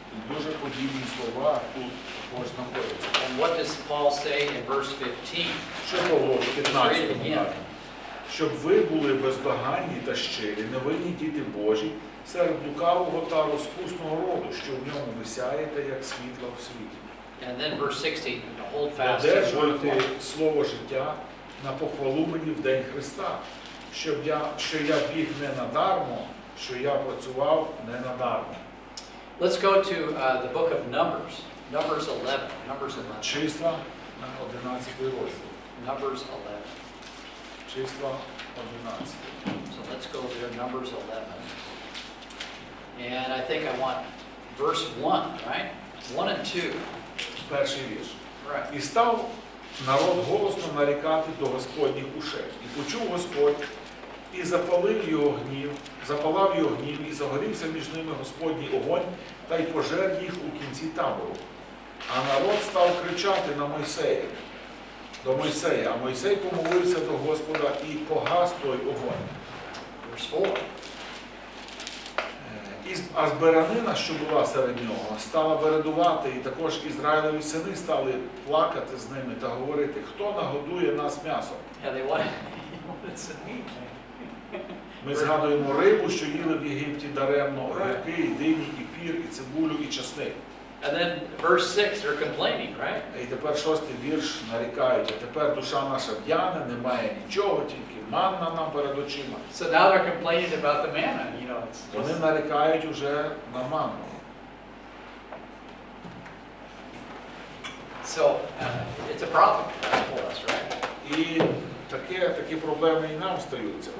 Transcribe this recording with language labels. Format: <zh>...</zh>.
<uk>Дуже подібні слова тут також знаходяться.</uk> <en>And what does Paul say in verse 15?</en> <uk>Що Павло в</uk> <en>Let's read it 15 again.</en> <uk>каже? Щоб ви були бездоганні та щирі, невинні діти Божі, серед лукавого та розпусного роду, що в ньому ви сяєте, як світло в світі.</uk> <en>And then verse 16, to hold fast to</en> <uk>Одержуйте слово життя на похвалу мені в день Христа, що я біг не надармо, що я працював не надармо.</uk> <en>Let's go to the book of Numbers. Numbers 11. Numbers 11.</en> <uk>Числа 11 розділ.</uk> <en>Numbers 11.</en> <uk>Числа 11.</uk> <en>So let's go there, Numbers 11. And I think I want verse 1, right? 1 and 2.</en> <uk>Перший вірш.</uk> <en>Right.</en> <uk>І став народ голосно нарікати до Господніх ушей. І почув Господь, і запалав його гнів, і загорівся між ними Господній огонь, та й пожер їх у кінці табору. А народ став кричати на Мойсея, до Мойсея, а Мойсей помолився до Господа і погас той огонь.</uk> <en>Verse 4.</en> <uk>А збиранина, що була серед нього, стала вередувати, і також Ізраїлеві сини стали плакати з ними та говорити, хто нагодує нас м'ясом.</uk> <en>Yeah, they wanted some meat.</en> <uk>Ми згадуємо рибу, що їли в Єгипті даремно, огірки, і дині, і пір, і цибулю, і часник.</uk> <en>And then verse 6, they're complaining, right?</en> <uk>І тепер 6-й вірш нарікають, а тепер душа наша в'яне, немає нічого, тільки манна нам перед очима.</uk> <en>So now they're complaining about the manna, you know.</en> <uk>Вони нарікають уже на манну.</uk> <en>So it's a problem for us, right?</en> <uk>І такі проблеми і нам стаються.</uk>